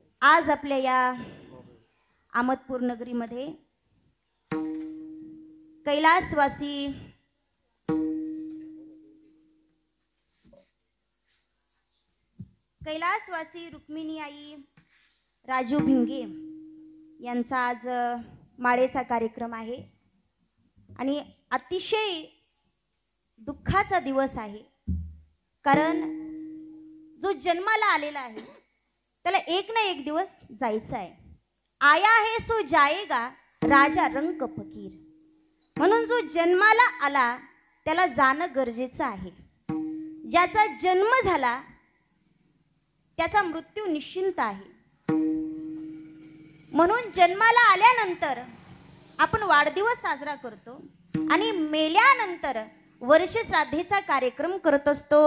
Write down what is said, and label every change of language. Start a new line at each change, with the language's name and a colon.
Marathi: आज आपल्या या अहमदपूर नगरीमध्ये कैलासवासी रुक्मिणी आई राजू भिंगे यांचा आज माळेचा कार्यक्रम आहे आणि अतिशय दुःखाचा दिवस आहे. कारण जो जन्माला आलेला आहे त्याला एक ना एक दिवस जायचं आहे.
Hindi: आया है सो जाएगा राजा रंक फकीर.
Marathi: म्हणून जो जन्माला आला त्याला जाणं गरजेचं आहे. ज्याचा जन्म झाला त्याचा मृत्यू निश्चिंत आहे. म्हणून जन्माला आल्यानंतर आपण वाढदिवस साजरा करतो आणि मेल्यानंतर वर्ष श्राद्धेचा कार्यक्रम करत असतो.